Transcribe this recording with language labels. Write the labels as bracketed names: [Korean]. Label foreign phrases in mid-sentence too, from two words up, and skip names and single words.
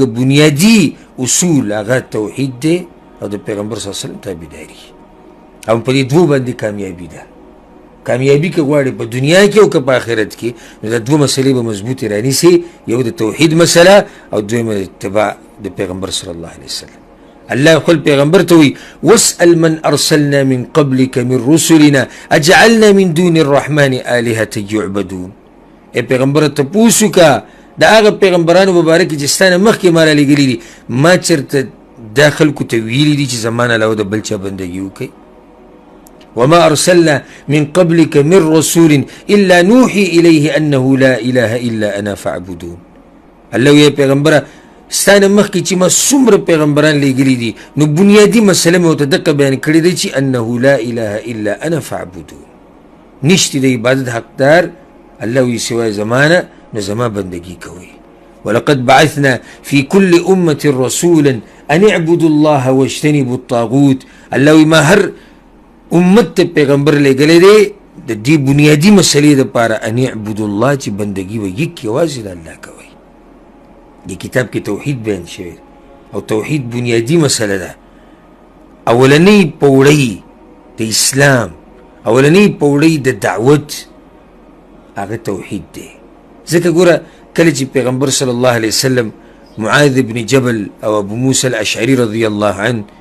[Pashto] بنیادي اصول هغه توحید دی او د پیغمبر [Arabic] صلی الله علیه وسلم [Pashto] تابعداري او په دې دوو باندې کامیابي ده کامیابی که غواړي په دنیا کې او که په آخرت کې نو دا دوه مسلې به مضبوطې رانیسي یو د توحید مسله او دویمه د اتباع د پیغمبر [Arabic] صلی الله علیه وسلم [Pashto] الله خپل پیغمبر ته وایي واسأل [Arabic] من ارسلنا من قبلك من رسلنا اجعلنا من دون الرحمن آلهة يعبدون [Pashto] ای پیغمبر تپوس وکړه د هغه پیغمبرانو مبارک چې ستا نه مخکې ما رالیږلي دي ما چېرته دا خلکو ته ویلي دي چې زما نه علاوه د بل چا بندګي وکړئ [Arabic] وما أرسلنا من قبلك من رسول إلا نوحي إليه أنه لا إله إلا أنا فاعبدون [Pashto] الله يا پیغمبر ستانه مخکې چې ما څومره پیغمبران لیږلي دي نو بنیادي مسله مې ورته دقه بیان کړې دی چې [Arabic] أنه لا إله إلا أنا فاعبدون [Pashto] نشته د عبادت حقدار الله وی سوای زمانه نو زما بندگی کوي [Arabic] ولقد بعثنا في كل أمة رسولا أن اعبدوا الله واجتنبوا الطاغوت [Pashto] الله وی ما هر امت ته پیغمبر لګلې دی د دې بنیادی مسلې دپاره [Arabic] ان اعبدوا الله [Pashto] چې بندګي به یک یوازې د الله کوئ دې کتاب کې توحید بیان شوی او توحید بنیادی مسله ده اولنۍ پوړۍ د اسلام اولنۍ پوړۍ د دعوت هغه توحید دی ځکه ګوره کله چې پیغمبر [Arabic] صلی الله علیه وسلم [Pashto] معاذ بن جبل او ابو موسی الاشعري [Arabic] رضی الله عنه